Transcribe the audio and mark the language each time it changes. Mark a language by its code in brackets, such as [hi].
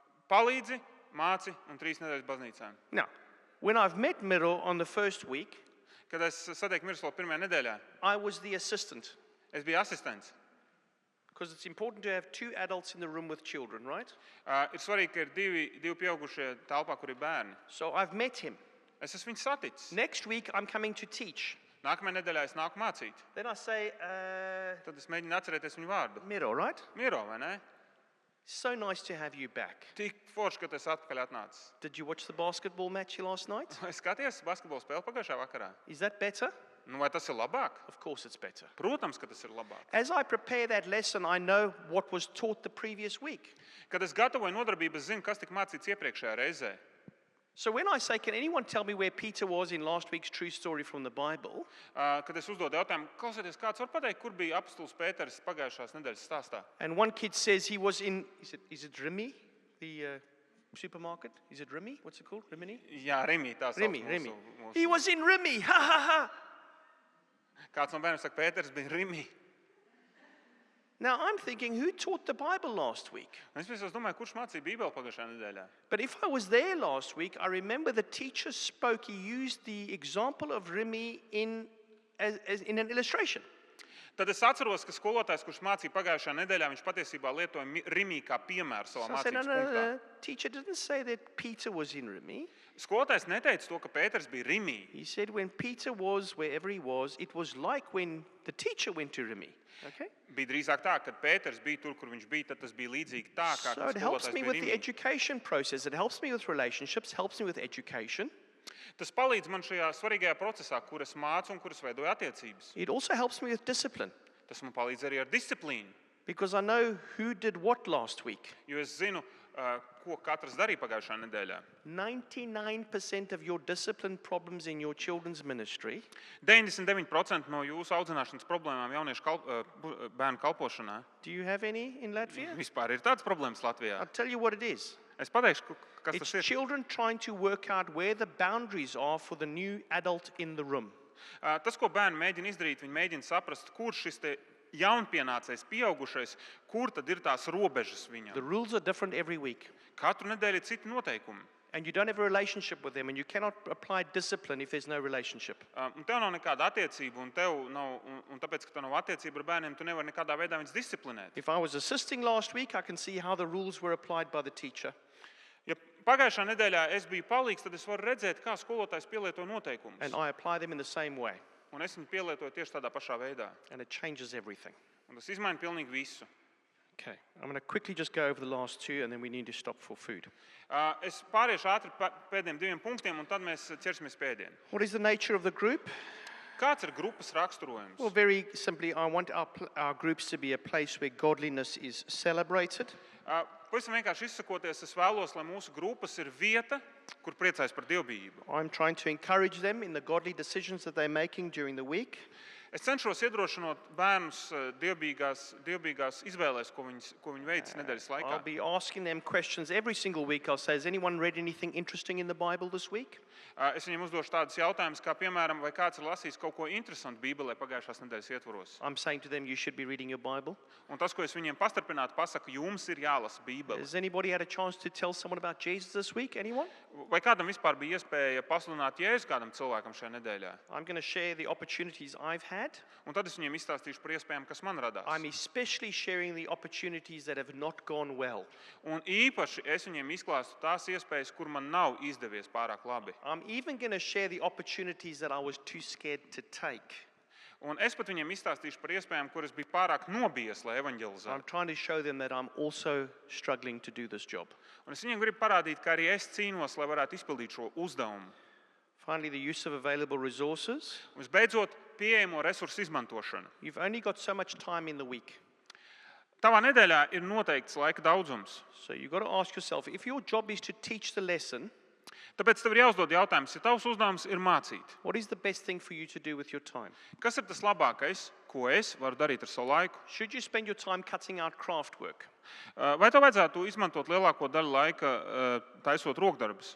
[lv] palīdzi, māci un 3 nedēļas baznīcā. [en] Now, when I've met Miro on the first week, [lv] Kad es satieku Miroslavu pirmajā nedēļā, [en] I was the assistant. [lv] es biju asistents. [en] Because it's important to have 2 adults in the room with children, right? [lv] Ir svarīgi, ka ir divi pieaugušie telpā, kur ir bērni. [en] So I've met him. [lv] Es esmu viņu saticis. [en] Next week, I'm coming to teach. [lv] Nākamajā nedēļā es nāku mācīt. [en] Then I say, [lv] Tad es mēģinu atcerēties viņu vārdu. [en] Miro, right? [lv] Miro, vai ne? [en] So nice to have you back. [lv] Tik forši, ka tu esi atpakaļ atnācis. [en] Did you watch the basketball match last night? [lv] Vai skaties basketbola spēli pagājušā vakarā? [en] Is that better? [lv] Vai tas ir labāk? [en] Of course it's better. [lv] Protams, ka tas ir labāk. [en] As I prepare that lesson, I know what was taught the previous week. [lv] Kad es gatavoju nodarbību, es zinu, kas tika mācīts iepriekšējā reizē. [en] So when I say, can anyone tell me where Peter was in last week's true story from the Bible? [lv] Kad es uzdodu jautājumu, klausieties, kāds var pateikt, kur bija apostols Pēters pagājušās nedēļas stāstā? [en] And one kid says he was in, is it Rimi? The supermarket? Is it Rimi? What's it called? Rimini? [lv] Jā, Rimi, tā sauc Rimi. mūsu. [en] He was in Rimi. Ha ha ha. [lv] Kāds no bērniem saka, Pēters bija Rimi. [en] Now I'm thinking, who taught the Bible last week? [lv] Es domāju, kurš mācīja Bībeli pagājušajā nedēļā? [en] But if I was there last week, I remember the teacher spoke, he used the example of Rimi in an illustration. [lv] Tad es atceros, ka skolotājs, kurš mācīja pagājušajā nedēļā, viņš patiesībā lietoja Rimi kā piemēru savā [en] So I said, [lv] mācības punktā. [en] no. Teacher didn't say that Peter was in Rimi. [lv] Skolotājs neteica to, ka Pēters bija Rimi. [en] He said when Peter was wherever he was, it was like when the teacher went to Rimi. Okay? [lv] Bija drīzāk tā, kad Pēters bija tur, kur viņš bija, tad tas bija līdzīgi tā, kā [en] So [lv] kad [en] it helps [lv] skolotājs [en] me [lv] bija [en] with the [lv] Rimi. [en] education process. It helps me with relationships, helps me with education. [lv] Tas palīdz man šajā svarīgajā procesā, kur es mācu un kur es veidoju attiecības. [en] It also helps me with discipline [lv] Tas man palīdz arī ar disciplīnu, [en] because I know who did what last week. [lv] jo es zinu, ko katrs darīja pagājušajā nedēļā. [en] 99% of your discipline problems in your children's ministry [lv] 99% no jūsu audzināšanas problēmām jauniešu bērnu kalpošanā [en] do you have any in Latvia? [lv] vispār ir tādas problēmas Latvijā. [en] I'll tell you what it is. [lv] Es pateikšu, kas [en] It's [lv] tas ir. [en] children trying to work out where the boundaries are for the new adult in the room. [lv] Tas, ko bērni mēģina izdarīt, viņi mēģina saprast, kur šis jaunpienācējs, pieaugušais, kur tad ir tās robežas [en] The [lv] viņam? [en] rules are different every week. [lv] Katru nedēļu ir citi noteikumi. [en] And you don't have a relationship with them, and you cannot apply discipline if there's no relationship. [lv] Un tev nav nekāda attiecība, un tāpēc, ka tev nav attiecība ar bērniem, tu nevari nekādā veidā viņus disciplinēt. [en] If I was assisting last week, I can see how the rules were applied by the teacher. [lv] Ja pagājušā nedēļā es biju palīgs, tad es varu redzēt, kā skolotājs pielieto noteikumus. [en] And I apply them in the same way. [lv] Un es viņu pielietoju tieši tādā pašā veidā. [en] And it changes everything. [lv] Un tas izmaina pilnīgi visu. [en] Okay, I'm going to quickly just go over the last two, and then we need to stop for food. [lv] Es pāriešu ātri pēdējiem 2 punktiem, un tad mēs ķersimies pēdienu. [en] What is the nature of the group? [lv] Kāds ir grupas raksturojums? [en] Well, very simply, I want our groups to be a place where godliness is celebrated. [lv] Pavisam vienkārši izsakoties, es vēlos, lai mūsu grupas ir vieta, kur priecājas par dievbijību. [en] I'm trying to encourage them in the godly decisions that they're making during the week. [lv] Es cenšos iedrošināt bērnus dievbijīgās izvēlēs, ko viņi veic nedēļas laikā. [en] I'll be asking them questions every single week. I'll say, has anyone read anything interesting in the Bible this week? [lv] Es viņiem uzdošu tādus jautājumus, kā piemēram, vai kāds ir lasījis kaut ko interesantu Bībelē pagājušās nedēļas ietvaros. [en] I'm saying to them, you should be reading your Bible. [lv] Un tas, ko es viņiem pastarpināti pasaku, jums ir jālasa Bībele. [en] Has anybody had a chance to tell someone about Jesus this week? Anyone? [lv] Vai kādam vispār bija iespēja pasludināt Jēzu kādam cilvēkam šajā nedēļā? [en] I'm going to share the opportunities I've had. [lv] Un tad es viņiem izstāstīšu par iespējām, kas man radās. [en] I'm especially sharing the opportunities that have not gone well. [lv] Un īpaši es viņiem izklāstu tās iespējas, kur man nav izdevies pārāk labi. [en] I'm even going to share the opportunities that I was too scared to take. [lv] Un es pat viņiem izstāstīšu par iespējām, kuras bija pārāk nobijies, lai [en] I'm [lv] evaņģelizētu. [en] trying to show them that I'm also struggling to do this job. [lv] Un es viņiem gribu parādīt, ka arī es cīnos, lai varētu izpildīt šo uzdevumu. [en] Finally, the use of available resources. [lv] Un visbeidzot, pieejamo resursu izmantošana. [en] You've only got so much time in the week. [lv] Tavā nedēļā ir noteikts laika daudzums. [en] So you've got to ask yourself, if your job is to teach the lesson, [lv] Tāpēc tev ir jāuzdod jautājums, ja tavs uzdevums ir mācīt. [en] what is the best thing for you to do with your time? [lv] Kas ir tas labākais, ko es varu darīt ar savu laiku? [en] Should you spend your time cutting out craft work? [lv] Vai tev vajadzētu izmantot lielāko daļu laika, taisot rokdarbus?